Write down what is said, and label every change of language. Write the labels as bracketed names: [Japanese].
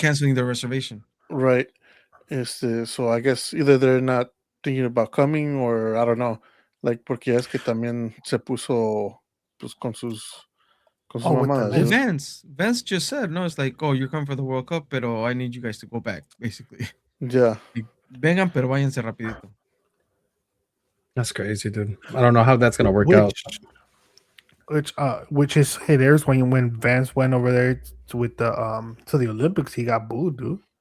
[English] canceling their reservation. right. So I guess either they're not thinking about coming or I don't know. Like [Spanish] porque es que también se puso pues con sus [English] Oh, with the [Spanish] mamadas, [English] Well, list? Vance just said no. It's like, oh, you're coming for the World Cup, [Spanish] pero [English] I need you guys to go back, basically. Yeah. Like, [Spanish] vengan, pero váyanse rapidito. [English] That's crazy, dude. I don't know how that's gonna work out. Which is hey, there's when Vance went over there with the to the Olympics, he got booed, dude.